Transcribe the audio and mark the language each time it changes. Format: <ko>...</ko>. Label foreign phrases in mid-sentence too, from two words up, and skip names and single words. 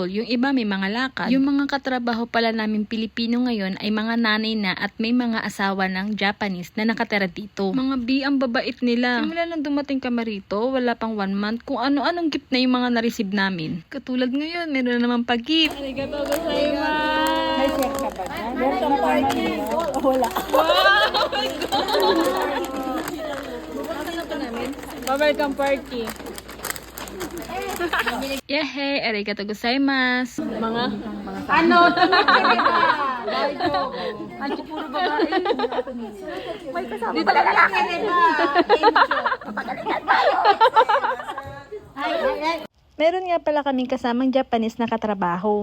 <tl>Yung iba may mga lakad. Yung mga katrabaho pala namin Pilipino ngayon ay mga nanay na at may mga asawa ng Japanese na nakatira dito. Mga B ang babait nila. Simula nang dumating kami rito, wala pang 1 month, kung ano-anong gift na yung mga na-receive namin. Katulad ngayon, meron na naman pag-gift.</tl> <ja>ありがとうございます.</ja> <tl>May share ka ba dyan? Welcome pa naman. Wala.</tl> <en>Welcome party.</en> <tl>Yehey,</tl> <ja>ありがとうございます.</ja> <tl>Mga Ano? Ano puro babae? May kasama dito pala lalaki. Meron nga pala kaming kasamang Japanese na katrabaho.</tl>